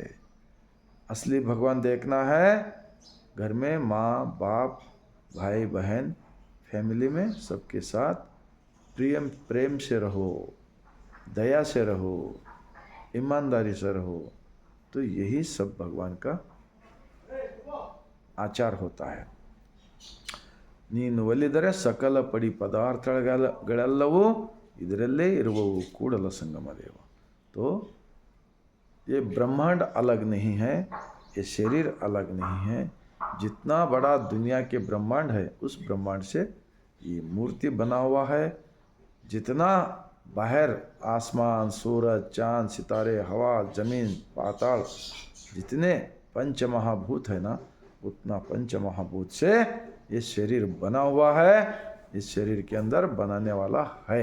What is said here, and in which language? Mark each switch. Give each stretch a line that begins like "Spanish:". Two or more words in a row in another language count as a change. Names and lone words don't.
Hindi: असली भगवान देखना है, घर में माँ बाप, भाई बहन, फैमिली में सबके साथ प्रेम से रहो, दया से रहो, ईमानदारी से रहो, तो यही सब भगवान का आचार होता है।
Kannada: ನೀನು ಒಲಿದರೆ ಸಕಲ ಪಡಿ ಪದಾರ್ಥಗಳೆಲ್ಲವೂ ಇದರಲ್ಲೇ ಇರುವವು ಕೂಡಲ ಸಂಗಮ ದೇವ।
Hindi: तो ये ब्रह्मांड अलग नहीं है, ये शरीर अलग नहीं है। जितना बड़ा दुनिया के ब्रह्मांड है, उस ब्रह्मांड से ये मूर्ति बना हुआ है। जितना बाहर आसमान, सूरज, चांद, सितारे, हवा, जमीन, पाताल, जितने पंच महाभूत है ना, उतना पंच महाभूत से ये शरीर बना हुआ है, इस शरीर के अंदर बनाने वाला है।